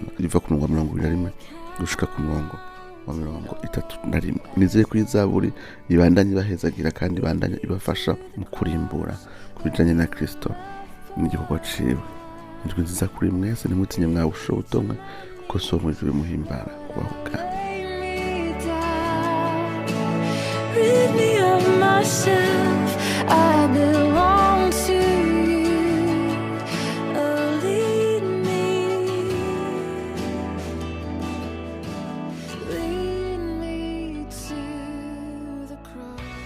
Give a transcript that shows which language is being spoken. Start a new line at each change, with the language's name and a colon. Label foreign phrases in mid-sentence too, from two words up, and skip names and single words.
Rundi: Riva ku murongo wa 21 gushika ku murongo wa 31. Nizeye ko Zaburi ibandanye bahezagira kandi ibandanye ibafasha mu kurimbura kubijanye na Kristo n'igikorwa ciwe. Indwi nziza kuri mwese, nimutinye mwawusha ubutumwa kuko so mwijwe muhimbara kubaho bwawe.
English: Rid me of myself, I belong to you. Lead me to the cross.